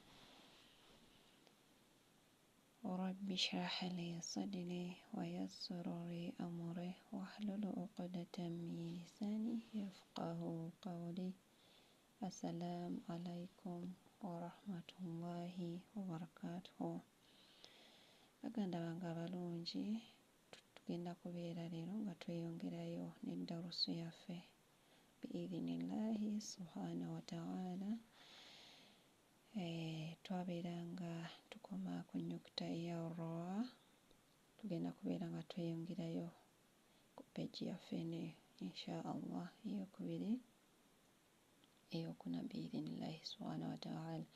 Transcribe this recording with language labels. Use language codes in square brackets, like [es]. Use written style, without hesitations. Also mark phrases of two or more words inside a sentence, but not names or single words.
[ar] رب اشرح لي صدري ويسر لي أمري واحلل عقدة من لساني يفقه قولي. السلام عليكم ورحمة الله وبركاته. [lg] Baganda bange abalungi, tugenda kubeera leero nga tweyongerayo n'eddarusu yaffe [ar] بإذن الله سبحانه وتعالى. [lg] Twabeera nga tukoma ku nnyukuta ya ra, tugenda kubeera nga tweyongerayo ku peegi yaffe eno [ar] إن شاء الله [lg] eyokubiri eyokuna [ar] بإذن الله سبحانه وتعالى.